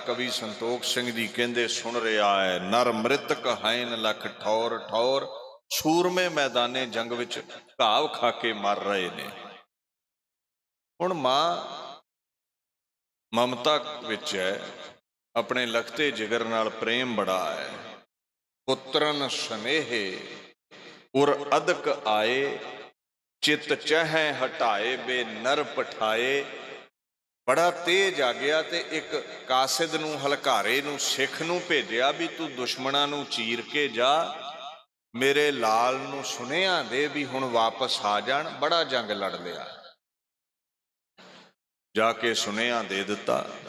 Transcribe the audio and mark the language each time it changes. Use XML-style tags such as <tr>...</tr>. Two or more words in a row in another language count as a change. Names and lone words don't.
<pa>ਕਵੀ ਸੰਤੋਖ ਸਿੰਘ ਜੀ ਕਹਿੰਦੇ ਸੁਣ ਰਿਹਾ ਹੈ,</pa> <hi>नर मृतक हैं लख ठौर ठौर।</hi> <pa>ਸੂਰਮੇ ਮੈਦਾਨੇ ਜੰਗ ਵਿੱਚ ਘਾਵ ਖਾ ਕੇ ਮਰ ਰਹੇ ਨੇ। ਹੁਣ ਮਾਂ ਮਮਤਾ ਵਿੱਚ ਹੈ, ਆਪਣੇ ਲਖਤੇ ਜਿਗਰ ਨਾਲ ਪ੍ਰੇਮ ਬੜਾ ਹੈ।</pa> <hi>पुत्रन स्नेहे उर अदक आए, चित चह हटाए बे नर पठाए।</hi> <pa>ਬੜਾ ਤੇਜ ਆ ਗਿਆ ਤੇ ਇੱਕ ਕਾਸਿਦ ਨੂੰ ਹਲਕਾਰੇ ਨੂੰ ਸਿੱਖ ਨੂੰ ਭੇਜਿਆ ਵੀ ਤੂੰ ਦੁਸ਼ਮਣਾਂ ਨੂੰ ਚੀਰ ਕੇ ਜਾ, ਮੇਰੇ ਲਾਲ ਨੂੰ ਸੁਨੇਹਾ ਦੇ ਵੀ ਹੁਣ ਵਾਪਸ ਆ ਜਾਣ, ਬੜਾ ਜੰਗ ਲੜ ਲਿਆ। ਜਾ ਕੇ ਸੁਨੇਹਾ ਦੇ ਦਿੱਤਾ।</pa>